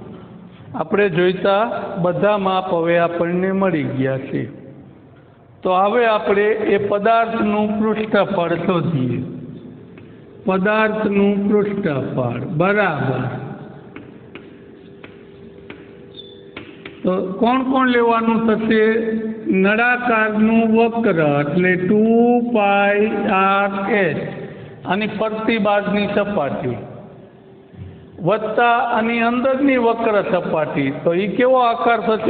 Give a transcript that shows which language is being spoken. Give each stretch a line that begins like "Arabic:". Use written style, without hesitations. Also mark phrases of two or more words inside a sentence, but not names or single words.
Gujarati: છે. તો હવે આપણે એ પદાર્થનું પૃષ્ઠફળ શોધીએ. પદાર્થનું પૃષ્ઠફળ બરાબર તો કોણ લેવાનું થશે? નળાકારનું વક્ર એટલે 2πr/h આની ફરતી બાજની સપાટી વત્તા આની અંદરની વક્ર સપાટી। તો ઈ કેવો આકાર થશે?